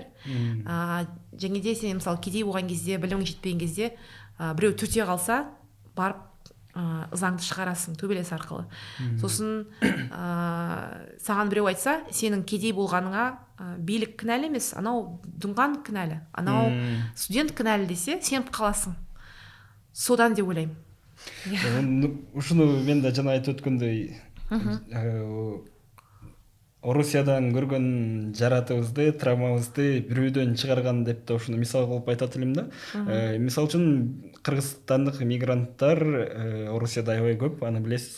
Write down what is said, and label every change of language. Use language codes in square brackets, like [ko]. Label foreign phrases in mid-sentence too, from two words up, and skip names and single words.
[kk] Және де сен мысалы кедей болған кезде, білімің жетпеген кезде, біреу түрте қалса, барып заңды шығарасың төбелес арқылы. Сосын саған біреу айтса, сенің кедей болғаныңа билік кінәлі емес, анау дүнған кінәлі, анау студент кінәлі десе, сеніп қаласың. Содан деп ойлаймын. [ky] Ушуну мен да жана айтып өткөндөй, Орусиядан көргөн жаратыбызды, травмабызды бирөөдөн чыгарган деп да ушуну мисал кылып айтат элем да. Мисал үчүн кыргызстандык мигранттар Орусияда аябай көп, аны билесиз.